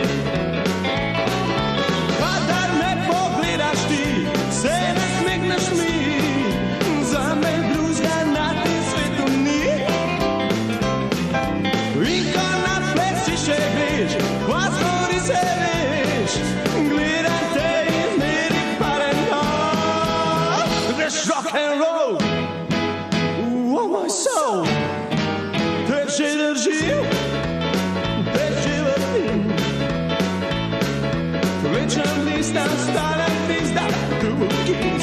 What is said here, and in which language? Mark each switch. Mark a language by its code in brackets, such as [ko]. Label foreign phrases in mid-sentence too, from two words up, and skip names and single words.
[sl] Kadar me pogledaš ti, se nasmehneš mi, za me drugega na tem svetu ni. In ko na plesi še greš, pa zgodi se veš, gledam te in zmeri padem dol. [en] This rock and roll, oh my soul, [sl] te že držim, te že vrtim. Večer listam stanem pizda, dubu kis.